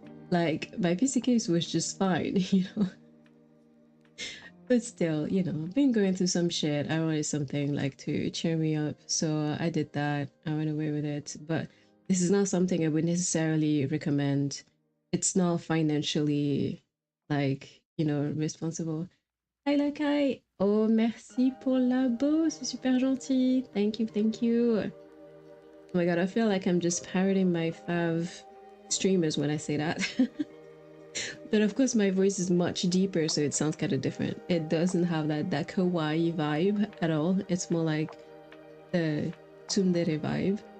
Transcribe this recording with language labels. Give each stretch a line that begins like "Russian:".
English: Like, my PC case was just fine, you know? But still, you know, I've been going through some shit. I wanted something like to cheer me up, so I did that. I went away with it, but this is not something I would necessarily recommend. It's not financially, like, you know, responsible. Hi Lakai!
French: Oh, merci pour l'abo, c'est super gentil.
English: Thank you, thank you. Oh my god, I feel like I'm just parroting my fav streamers when I say that. But of course my voice is much deeper, so it sounds kind of different. It doesn't have that kawaii vibe at all. It's more like the tsundere vibe.